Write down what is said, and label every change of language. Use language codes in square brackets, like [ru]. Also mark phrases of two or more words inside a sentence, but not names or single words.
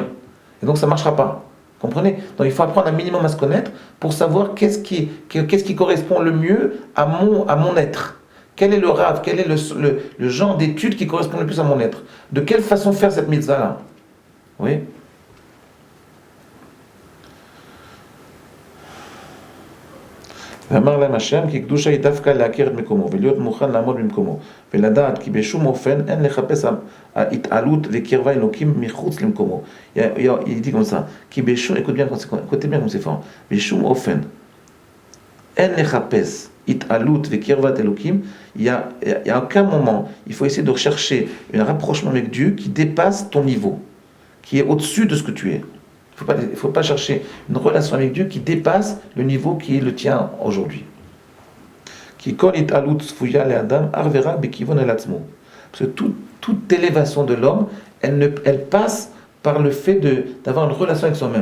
[fr] Et donc ça ne marchera pas. Comprenez? Donc il faut apprendre un minimum à se connaître pour savoir qu'est-ce qui correspond le mieux à mon être. Quel est le rave, quel est le genre d'étude qui correspond le plus à mon être. De quelle façon faire cette mitzvah-là? Oui? [he] ואמר להם השם כי קדושה היא דווקא להכיר את מקומו ולהיות מוכן לעמוד במקומו ולדעת כי בשום אופן אין לחפש התעלות וקרבה אלוקים מחוץ למקומו. [fr] Il dit comme ça, écoutez bien comme c'est fort, [he] בשום אופן אין לחפש התעלות וקרבת אלוקים, [fr] il y a aucun moment, il faut essayer de rechercher un rapprochement avec Dieu qui dépasse ton niveau, qui est au-dessus de ce que tu es. Il faut pas chercher une relation avec Dieu qui dépasse le niveau qui est le tien aujourd'hui. Parce que toute élévation de l'homme, elle passe par le fait d'avoir une relation avec soi-même.